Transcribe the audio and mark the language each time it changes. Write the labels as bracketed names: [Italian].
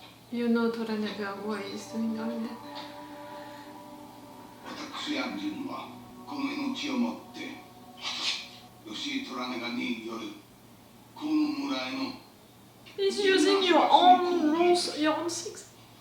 [English] You know Toranaga, why he's doing all that. [Japanese] 私アンジンはこの命をもって吉井虎長によるこの村への [English] He's using your own rules, your own things.